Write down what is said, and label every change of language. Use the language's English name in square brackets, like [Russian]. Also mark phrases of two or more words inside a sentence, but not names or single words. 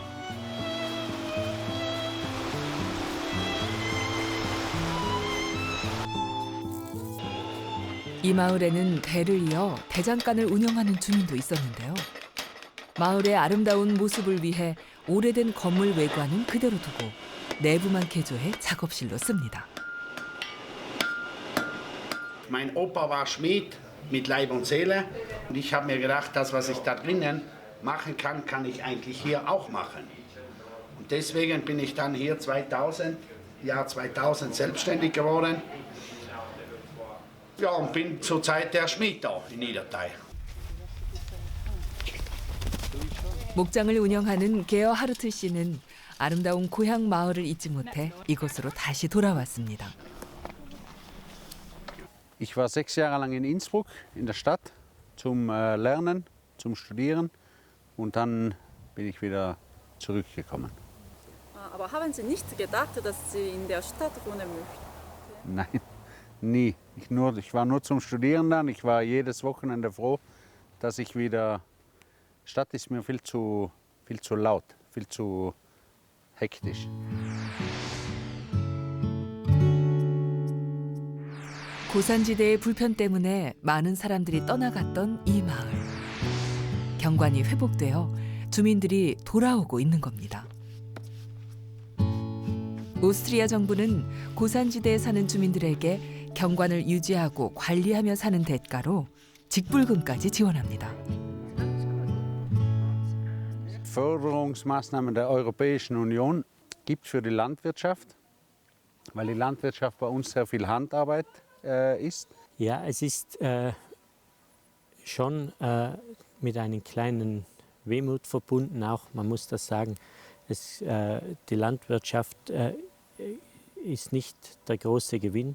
[Korean] 이 마을에는 대를 이어 대장간을 운영하는 주민도 있었는데요. 마을의 아름다운 모습을 위해 오래된 건물 외관은 그대로 두고 내부만 개조해 작업실로 씁니다. [German] Mein Opa war Schmied mit Leib und Seele und ich habe mir gedacht, das, was ich da drinnen machen kann, kann ich eigentlich hier auch machen. Und deswegen bin ich dann hier 2000 selbstständig geworden. Ja, und bin zurzeit der Schmied da in Niedertai. [Korean] 목장을 운영하는 게어 하르트 씨는 아름다운 고향 마을을 잊지 못해 이곳으로 다시 돌아왔습니다. [German] Ich war 6 Jahre lang in Innsbruck, in der Stadt, zum Lernen, zum Studieren und dann bin ich wieder zurückgekommen. Aber haben Sie nicht gedacht, dass Sie in der Stadt wohnen möchten? Nein, nie. Ich war nur zum Studieren dann. Ich war jedes Wochenende froh, dass ich wieder... Stadt ist mir viel zu laut, viel zu hektisch. [Korean] 고산지대의 불편 때문에 많은 사람들이 떠나갔던 이 마을. 경관이 회복되어 주민들이 돌아오고 있는 겁니다. 오스트리아 정부는 고산지대에 사는 주민들에게 경관을 유지하고 관리하며 사는 대가로 직불금까지 지원합니다. [German] Förderungsmaßnahmen der Europäischen Union gibt es für die Landwirtschaft, weil die Landwirtschaft bei uns sehr viel Handarbeit ist. Ja, es ist schon mit einem kleinen Wehmut verbunden, auch man muss das sagen, die Landwirtschaft ist nicht der große Gewinn.